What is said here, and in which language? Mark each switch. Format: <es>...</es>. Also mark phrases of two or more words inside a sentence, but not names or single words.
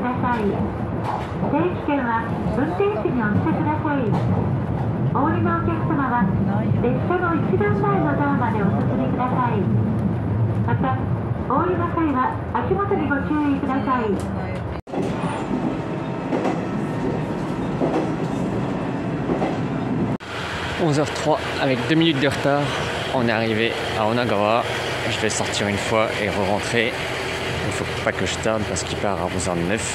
<ja>さい。定期券は運転士にお見せください。お降りのお客様は列車の一番前のドアまでお進みください。また、お降りの際は足元にご注意ください。</ja> <fr>11h03, avec 2 minutes de retard, on est arrivé à Onagawa. Je vais sortir une fois et re-rentrer. Il ne faut pas que je tarde parce qu'il part à 11h09.</fr>